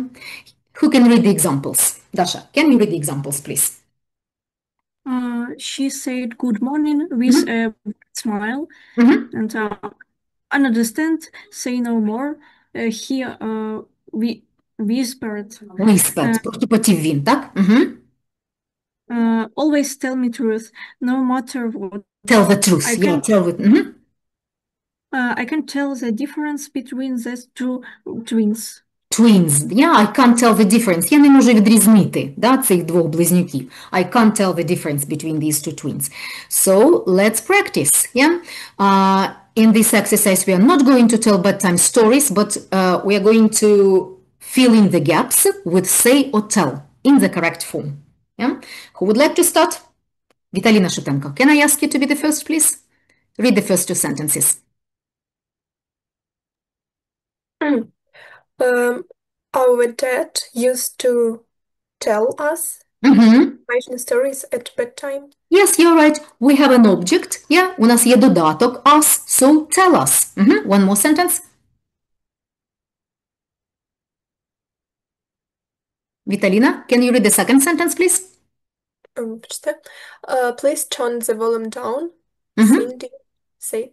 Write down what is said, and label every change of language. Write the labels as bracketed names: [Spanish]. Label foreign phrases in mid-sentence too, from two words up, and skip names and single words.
[English] Who can read the examples? Dasha, can you read the examples, please? She said good morning with a smile. And understand, say no more. He whispered. Whispered, [Ukrainian] прошепотів він, так? [English] Always tell me truth, no matter what. Tell the truth, tell the... I can tell the difference between these two twins. Twins, yeah, I can't tell the difference. [Ukrainian] Я не можу відрізнити, цих двох близнюків. [English] I can't tell the difference between these two twins. So, let's practice, yeah? In this exercise, we are not going to tell bedtime stories, but we are going to fill in the gaps with say or tell in the correct form. Yeah? Who would like to start? Vitalina Shutenko, can I ask you to be the first, please? Read the first two sentences. Our dad used to tell us information stories at bedtime. Yes, you're right. We have an object. Yeah, [Ukrainian] у нас є додаток [English] us, so tell us. One more sentence. Vitalina, can you read the second sentence, please? Please turn the volume down. Cindy said.